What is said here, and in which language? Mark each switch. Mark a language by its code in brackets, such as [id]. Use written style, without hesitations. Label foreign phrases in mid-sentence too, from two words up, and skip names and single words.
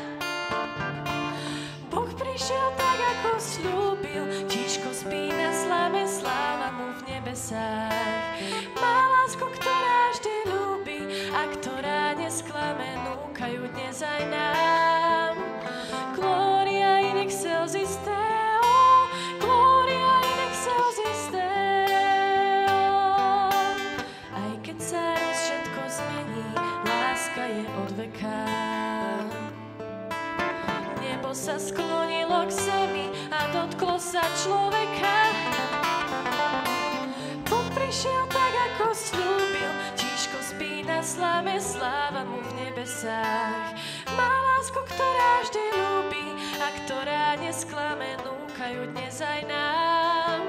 [sk] Boh prišiel tak, ako slúbil, tížko spí na sláve, sláva mu v nebesách. Má lásku, ktorá vždy ľúbi a ktorá nesklame, núkajú dnes aj nám. [la] Gloria in excelsis Deo, gloria in excelsis Deo. [sk] Aj keď sa raz všetko zmení, láska je od veka. Nebo sa sklonilo k zemi a dotklo sa človeka. Boh prišiel tak, ako slúbil, tížko spí na sláve, sláva mu v nebesách. Má lásku, ktorá vždy ľúbi a ktorá nesklame, núkajú dnes aj nám.